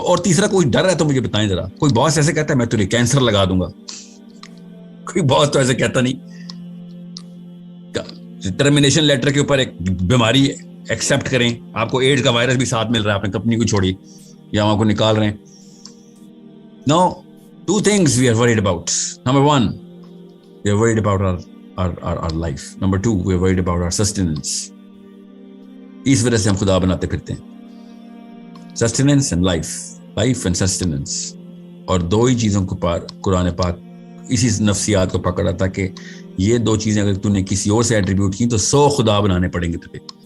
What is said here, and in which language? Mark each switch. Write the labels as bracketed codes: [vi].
[ur] اور تیسرا کوئی ڈر ہے تو مجھے بتائیں ذرا. کوئی باس ایسے کہتا ہے میں تجھے کینسر لگا دوں گا؟ کوئی باس تو ایسے کہتا نہیں. ٹرمینیشن لیٹر کے اوپر ایک بیماری ایکسپٹ کریں, آپ کو ایڈز کا وائرس بھی ساتھ مل رہا ہے, اپنی کمپنی کو چھوڑیے یا وہاں کو نکال رہے ہیں. [en] Now, 2 things we are worried about. Number 1, we are worried about our life. Number 2, we are worried about our sustenance. [ur] اس وجہ سے ہم خدا بناتے پھرتے ہیں. [en] Sustenance and life. Life and sustenance. [ur] اور 2 ہی چیزوں کو قرآن پاک اسی نفسیات کو پکڑا تھا کہ یہ 2 چیزیں اگر تو نے کسی اور سے ایٹریبیوٹ کی تو 100 خدا بنانے پڑیں گے تجھے.